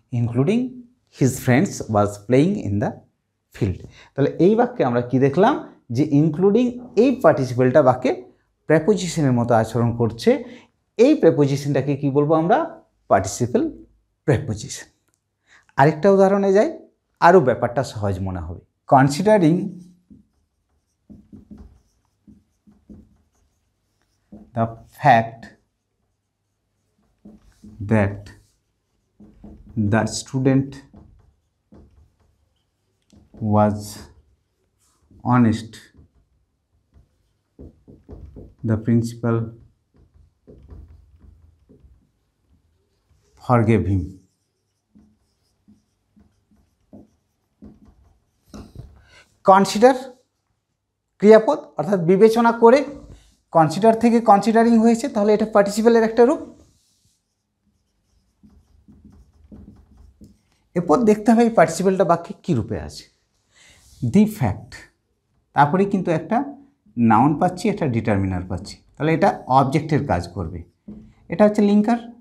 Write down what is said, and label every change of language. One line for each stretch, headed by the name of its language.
English: Including his friends was playing in the field.
Bangla: তাহলে এই বাক্যে আমরা কি দেখলাম? যে ইনক্লুডিং এই পার্টিসিপলটা বাক্যে প্রেপোজিশনের মতো আচরণ করছে। এই প্রেপোজিশনটাকে কি বলবো আমরা? Participle preposition. আরেকটা উদাহরণে যাই, আরও ব্যাপারটা সহজ মনে হবে।
English: Considering the fact that the student was honest, the principal forgave him.
Bangla: Consider ক্রিয়াপদ, অর্থাৎ বিবেচনা করে, কনসিডার থেকে কনসিডারিং হয়েছে, তাহলে এটা পার্টিসিপলের একটা রূপ। এরপর দেখতে হবে এই পার্টিসিপলটা বাক্যে কী রূপে আছে। দি ফ্যাক্ট, তারপরে কিন্তু একটা নাউন পাচ্ছি, একটা ডিটারমিনার পাচ্ছি, তাহলে এটা অবজেক্টের কাজ করবে। এটা হচ্ছে লিঙ্কার।